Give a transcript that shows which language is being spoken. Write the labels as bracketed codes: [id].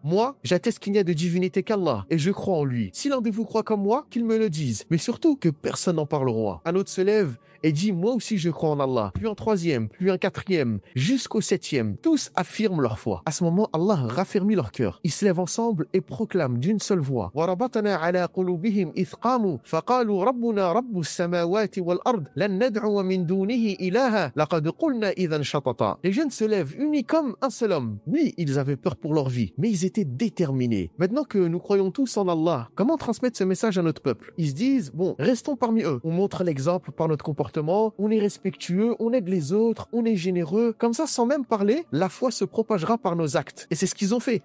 [fr] Moi, j'atteste qu'il n'y a de divinité qu'Allah et je crois en lui. Si l'un de vous croit comme moi, qu'il me le dise. Mais surtout que personne n'en parle au roi. Un autre se lève et dit: moi aussi je crois en Allah. Puis un troisième, puis un quatrième, jusqu'au septième. Tous affirment leur foi. À ce moment, Allah raffermit leur cœur. Ils se lèvent ensemble et proclament d'une seule voix: [ar] وَرَبَطْنَا عَلَى قُلُوبِهِمْ إِذْ قَامُوا فَقَالُوا رَبُّنَا رَبُّ السَّمَاوَاتِ وَالْأَرْضِ لَن نَّدْعُوَ مِن دُونِهِ إِلَٰهًا لَقَدْ قُلْنَا إِذًا شَطَطًا. [fr] Les jeunes se lèvent unis comme un seul homme. Oui, ils avaient peur pour leur vie, mais ils étaient déterminés. Maintenant que nous croyons tous en Allah, comment transmettre ce message à notre peuple? Ils se disent: bon, restons parmi eux. On montre l'exemple par notre comportement, on est respectueux, on aide les autres, on est généreux. Comme ça, sans même parler, la foi se propagera par nos actes. Et c'est ce qu'ils ont fait.